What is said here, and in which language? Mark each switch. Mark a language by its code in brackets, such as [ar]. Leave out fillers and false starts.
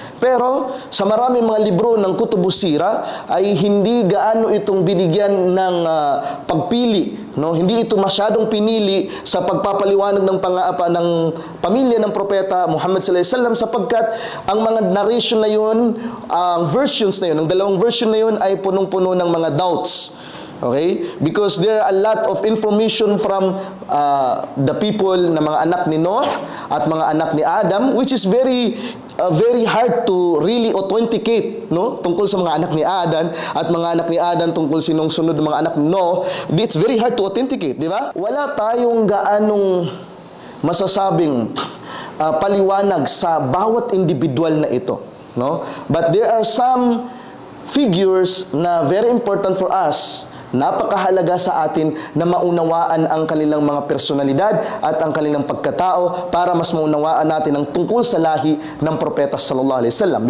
[tl] Pero sa maraming mga libro ng Kutubus Sira ay hindi gaano itong binigyan ng pagpili, no? Hindi ito masyadong pinili sa pagpapaliwanag ng ng pamilya ng propeta Muhammad sallallahu alaihi wasallam, sapagkat ang mga narration na yun, ang versions na yun, ang dalawang version na yun ay punong-puno ng mga doubts. [en] Okay? Because there are a lot of information from the people [tl] na mga anak ni Noah at mga anak ni Adam, [en] which is very hard to really authenticate, no? [tl] Tungkol sa mga anak ni Adam at mga anak ni Adam tungkol sinong sunod ng mga anak ni Noah. [en] It's very hard to authenticate, [tl] di ba? Wala tayong gaanong masasabing paliwanag sa bawat individual na ito, no? [en] But there are some figures [tl] na [en] very important for us, [tl] napakahalaga sa atin na maunawaan ang kanilang mga personalidad at ang kanilang pagkatao para mas maunawaan natin ang tungkol sa lahi ng propeta sallallahu alaihi wasallam.